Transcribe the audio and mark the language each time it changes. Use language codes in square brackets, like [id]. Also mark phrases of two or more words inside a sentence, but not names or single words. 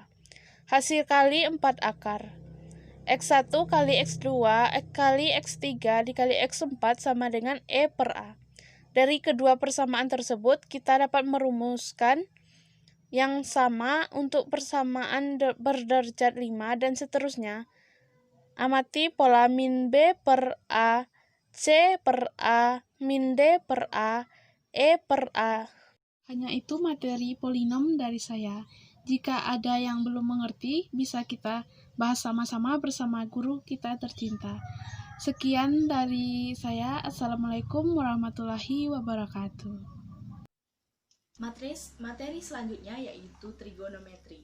[id] Hasil kali 4 akar X1 kali X2 kali X3 dikali X4 sama dengan E per A. Dari kedua persamaan tersebut, kita dapat merumuskan yang sama untuk persamaan berderajat 5 dan seterusnya. Amati pola min B per A, C per A, min D per A, E per A. Hanya itu materi polinom dari saya. Jika ada yang belum mengerti, bisa kita bahas sama-sama bersama guru kita tercinta. Sekian dari saya. [ar] السلام عليكم ورحمة الله وبركاته. [id] Materi selanjutnya yaitu trigonometri.